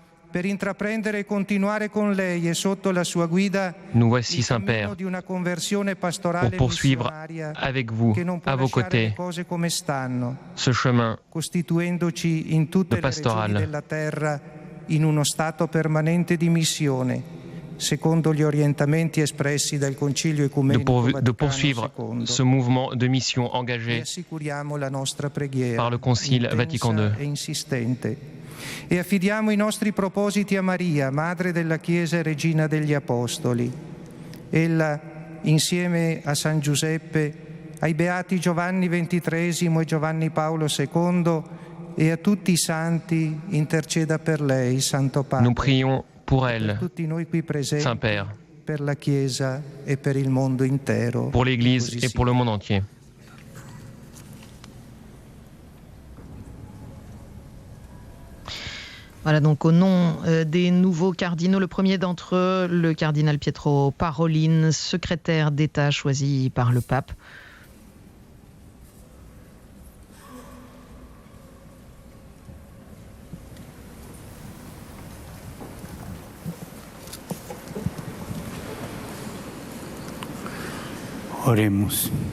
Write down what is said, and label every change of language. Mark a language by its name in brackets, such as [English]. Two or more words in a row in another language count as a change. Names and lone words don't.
[French] Nous voici, Saint-Père, pour poursuivre avec vous, à vos côtés, ce chemin de pastoral, de poursuivre ce mouvement de mission engagé par le Concile Vatican II. [Italian] E affidiamo i nostri propositi a Maria, Madre della Chiesa e Regina degli Apostoli. Ella, insieme a San Giuseppe, ai Beati Giovanni XXIII e Giovanni Paolo II e a tutti i santi, interceda per lei, Santo Padre. [French] Nous prions pour elle, [Italian] tutti noi qui presenti, [French] Saint-Père, [Italian] per la Chiesa e per il mondo intero. [French] pour l'Église et pour le monde entier. Voilà donc au nom des nouveaux cardinaux, le premier d'entre eux, le cardinal Pietro Parolin, secrétaire d'État choisi par le pape. Oremus.